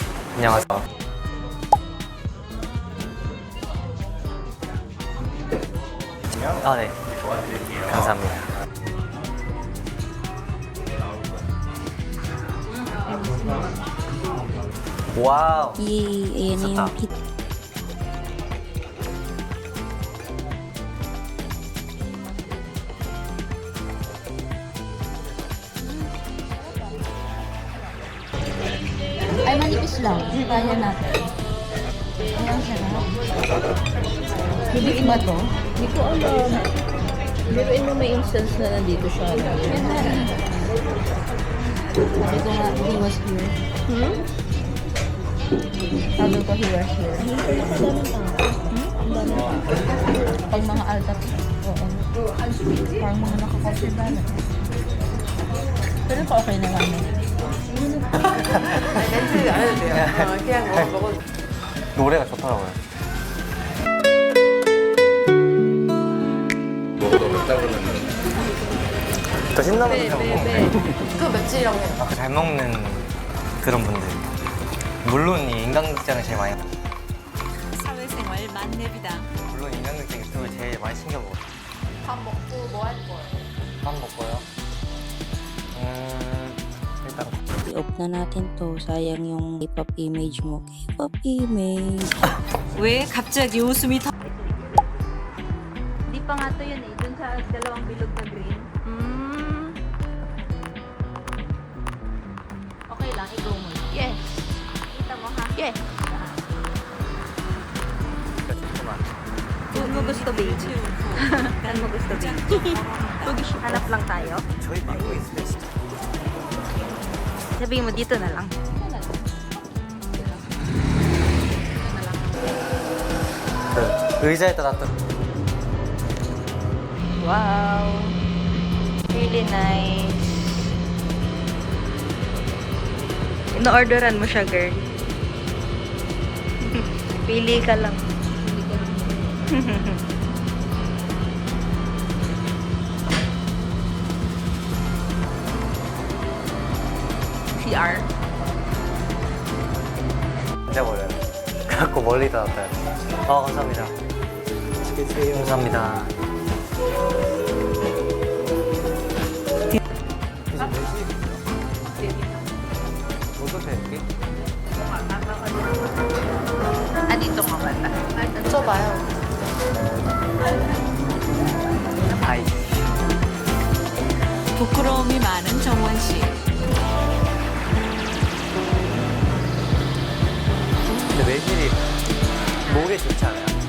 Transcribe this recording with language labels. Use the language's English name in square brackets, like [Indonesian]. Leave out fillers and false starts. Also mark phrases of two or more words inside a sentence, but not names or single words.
[Korean] 안녕하세요. 아, 네. 감사합니다. 와우. [Filipino] Ayan na yung kit. Ay, manipis lang. Kaya natin. Ayan siya na. Bibiin ba to? Hindi ko alam. Biruin mo may instance na nandito siya. Sabi ko nga, [English] he was here. [Filipino] Sabi ko, [English] he was here. [Filipino] Pag mga alta, oo. Parang mga nakakasibalan. Pero pa okay na lang. [Korean] 노래가 좋더라고요. 더 신나는 거 그거 며칠이라고 해요? 잘 먹는 그런 분들. 물론 이 인간극장을 제일 많이. 사회생활 만렙이다. 물론 인간극장 유튜브를 제일 많이 챙겨 먹어요. 밥 먹고 뭐 할 거예요? 밥 먹고요. 일단 [Filipino] I-off na natin to. Sayang yung [English] K-pop image [Filipino] mo. [English] K-pop image. [Korean] 왜 갑자기 웃음이 더... [Filipino] Hindi pa nga to yun eh. Dun sa dalawang bilog na green. Okay lang, i-go mo. Yes. Kita mo ha? Yes. [Korean] 조금만. [Filipino] Saan mo gusto, baby? Saan mo gusto, baby? Hanap lang tayo. [Korean] 저희 믿고 있을 때 진짜. [Filipino] Sabihin mo, dito na lang. [Korean] 의자에다 놨던. [English] Wow. Really nice. [Filipino] Ino-orderan mo siya, girl. Pili ka lang. CR. [Korean] 앉아버려요. 그래갖고 멀리다 놨어요. 감사합니다. 감사합니다. [Filipino] Dito mo pala. [Korean] 여쭤봐요. 아이. 부끄러움이 많은 정원 씨. 근데 매실이 목에 좋지 않아요?